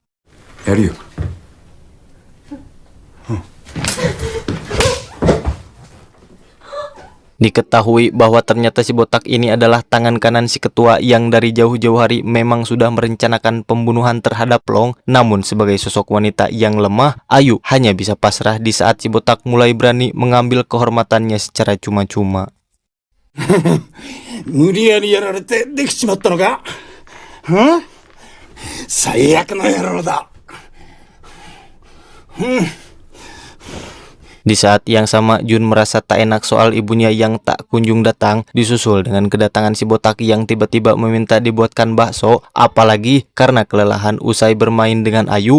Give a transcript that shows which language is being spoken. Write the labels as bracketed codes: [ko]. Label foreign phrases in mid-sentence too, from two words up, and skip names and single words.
[id] Diketahui bahwa ternyata si botak ini adalah tangan kanan si ketua yang dari jauh-jauh hari memang sudah merencanakan pembunuhan terhadap Long. Namun sebagai sosok wanita yang lemah, Ayu hanya bisa pasrah di saat si botak mulai berani mengambil kehormatannya secara cuma-cuma. [ja] 無理やりやられてできちまったのか？最悪の野郎だ。 [id] Di saat yang sama, Jun merasa tak enak soal ibunya yang tak kunjung datang, disusul dengan kedatangan si botak yang tiba-tiba meminta dibuatkan bakso, apalagi karena kelelahan usai bermain dengan Ayu.